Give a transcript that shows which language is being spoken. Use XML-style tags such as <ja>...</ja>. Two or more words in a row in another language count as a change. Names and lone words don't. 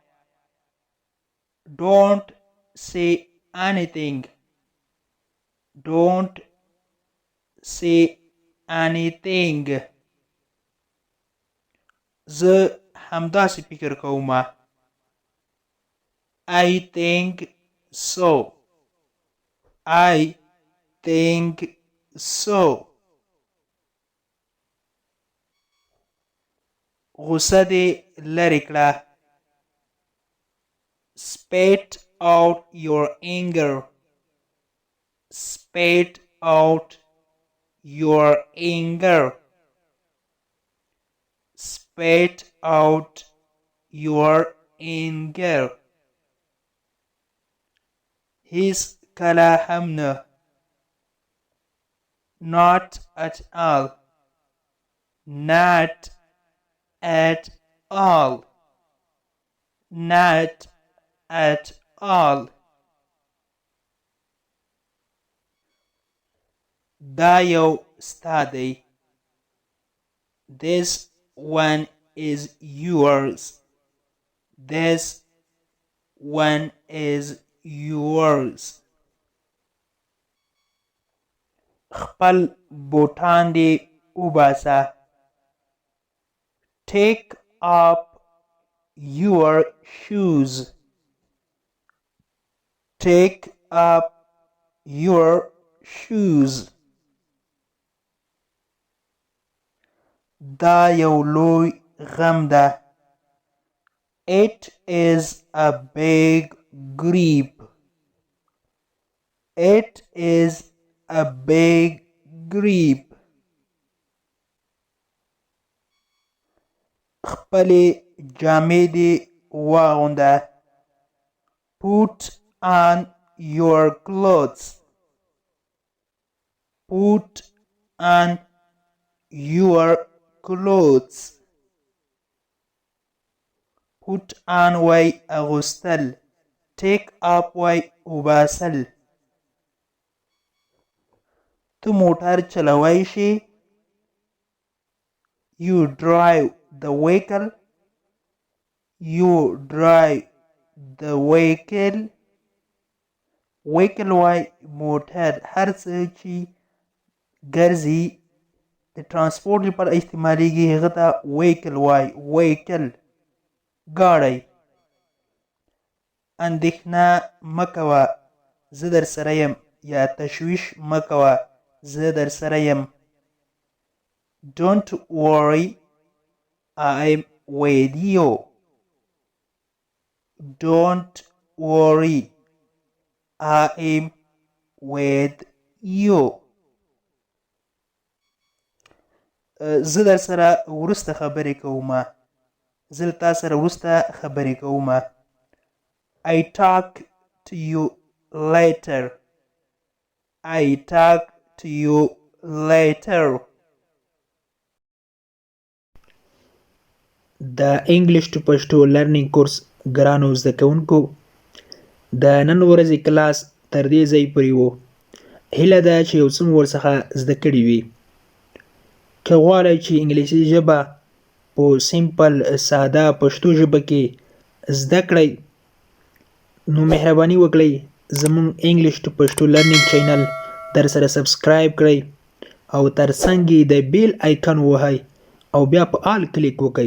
<en>Don't say anything. Don't say anything.</en> <ps>زه همداسې فکر کوم.</ps> <en>I think so. I think so.</en> <ps>غوسه دې لرې کړه.</ps> <en>Spit out your anger. Spit out your anger. Spit out your anger.</en> <ps>هیڅ کله هم نه.</ps> <en>Not at all. Not at all. Not at all.</en> <ps>دا یو ستا دی.</ps> <en>This one is yours. This one is yours.</en> <ps>خپل بوټان دې وباسه.</ps> <en>Take up your shoes. Take up your shoes.</en> <ps>دا یو لوی غم ده.</ps> <en>It is a big grief. It is a big grief.</en> <ps>خپلې جامې دې واغونده.</ps> <en>Put on your clothes. Put on your clothes. Put on</en> <ps>وای اغوستل.</ps> <en>Take up</en> <ps>وای وباسل. تو موټر چلوای شي.</ps> <en>You drive the vehicle. You drive the vehicle.</en> <ps>vehicle وای موټر هر څه چې ګرځي د ترانسپورټ لپاره استعمالیږي هغه ته vehicle وای. vehicle ګاډی. اندېښنه مه کوه. زه در سره یم یا تشویش مه کوه زه در سره یم.</ps> <en>Don't worry I'm with you. Don't worry I'm with you.</en> <ps>زه در سره وروسته خبرې کوم. زه له تا سره وروسته خبرې کوم.</ps> <en>I talk to you later. I talk to you later.</en> <ps>د انګلیش ټو پښتو لرنینګ کورس ګرانو زده کوونکو د نن ورځې کلاس تر دې ځای پورې و. هیله ده چې یو څه مو ورڅخه زده کړي وي. که غواړئ چې انګلیسي ژبه په سیمپل ساده پښتو ژبه کې زده کړئ نو مهرباني وکړئ زموږ انګلیش ټو پښتو لرنینګ چینل در سره سبسکرایب کړئ او تر څنګ یې د</ps> <en>bell icon</en> <ps>ووهئ او بیا په آل کلیک وکړئ.</ps>